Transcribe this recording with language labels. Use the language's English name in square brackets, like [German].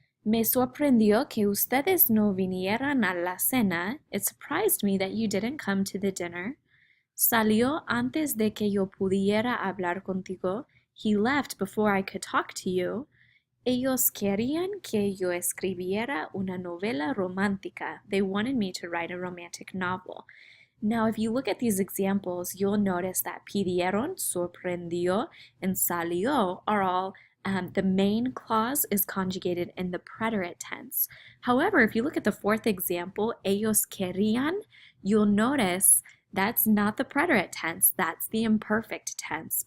[Spanish] Me sorprendió que ustedes no vinieran a la cena. [English] It surprised me that you didn't come to the dinner. [Spanish] Salió antes de que yo pudiera hablar contigo. [English] He left before I could talk to you. [Spanish] Ellos querían que yo escribiera una novela romántica. [English] They wanted me to write a romantic novel. Now, if you look at these examples, you'll notice that pidieron, sorprendió, and salió are all the main clause is conjugated in the preterite tense. However, if you look at the fourth example, ellos querían, you'll notice that's not the preterite tense, that's the imperfect tense.